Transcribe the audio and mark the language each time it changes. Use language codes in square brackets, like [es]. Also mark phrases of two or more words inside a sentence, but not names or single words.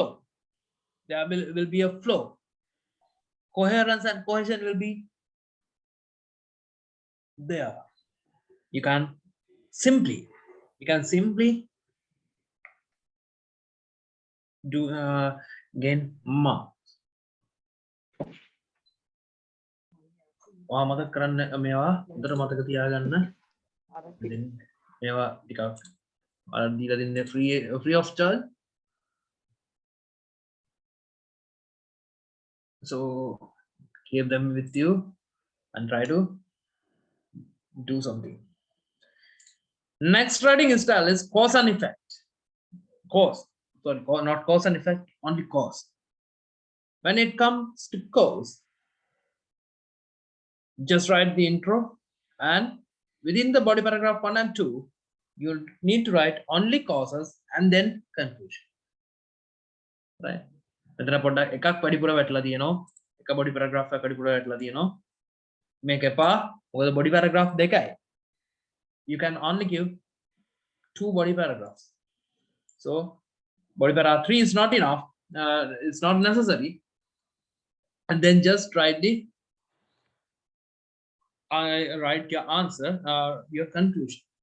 [en] There will be a flow. Coherence and cohesion will be there. You can simply do gain marks. [si] ඔයා මතක කරන්න මේවා හොඳට මතක තියාගන්න. මේවා ටිකක් අර දීලා දෙන්නේ [en] free of charge. So keep them with you and try to do something. Next writing style is cause and effect. Not cause and effect, only cause. When it comes to cause, just write the intro, and within the body paragraph 1 and 2, you need to write only causes and then conclusion. Right? [si] මෙතන පොඩ්ඩක් එකක් වැඩිපුර වැටලා තියෙනවා. එක [en] body paragraph [si] එකක් වැඩිපුර වැටලා තියෙනවා. මේක එපා. මොකද [en] body paragraph [si] දෙකයි. [en] You can only give 2 body paragraphs. So body paragraph 3 is not enough. It's not necessary. And then just write the I write your answer, your conclusion.